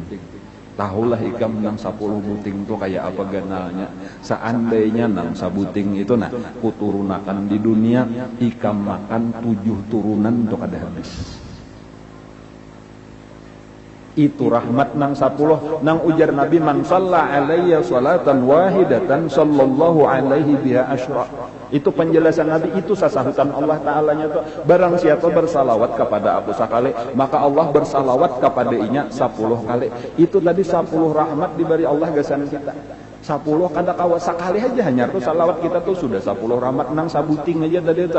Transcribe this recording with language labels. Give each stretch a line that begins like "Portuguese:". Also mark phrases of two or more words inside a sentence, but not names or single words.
Banjar: Tahulah ikam nang 10 buting itu kayak apa ganalnya. Seandainya nang sabuting itu nah kuturunakan di dunia, ikam makan 7 turunan untuk kada habis. Itu rahmat nang 10. Nang ujar Nabi,
Arabic: من صلى علي صلاة واحدة صلى الله عليه بها عشرا.
Banjar: Itu penjelasan Nabi, itu sasahutan Allah Ta'ala nya tuh. Barang siapa bersalawat kepada aku sekali, maka Allah bersalawat kepada inya 10 kali. Itu tadi 10 rahmat diberi Allah gasan kita. 10 kada kawa sekali aja hanya tuh salawat kita tuh sudah 10 rahmat nang sabuting aja tadi tuh.